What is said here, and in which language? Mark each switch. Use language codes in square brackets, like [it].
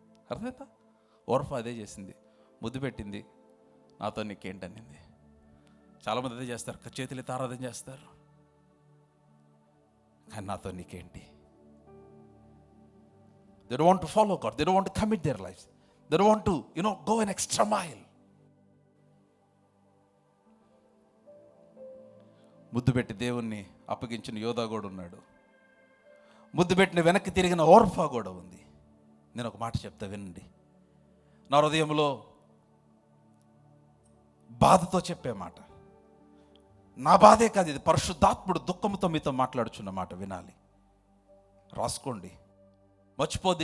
[te] అర్థమైందా? ఓర్ఫా అదే చేసింది, ముద్దు పెట్టింది, నాతో నీకేంటనింది. చాలామంది అదే చేస్తారు, చేతులెత్తి ఆరాధన చేస్తారు, కానీ నాతో నీకేంటి? [en] They don't want to follow God. They don't want to commit their lives. They don't want to, go an extra mile. [te] ముద్దు పెట్టి దేవుణ్ణి అప్పగించిన యోధా కూడా ఉన్నాడు. ముద్దు పెట్టిన వెనక్కి తిరిగిన ఓర్ఫా కూడా ఉంది. నేను ఒక మాట చెప్తా వినండి. నా హృదయంలో బాధతో చెప్పే మాట, నా బాధే కాదు, ఇది పరిశుద్ధాత్ముడు దుఃఖంతో మీతో మాట్లాడుచున్న మాట, వినాలి, రాసుకోండి, మర్చిపోద్ది.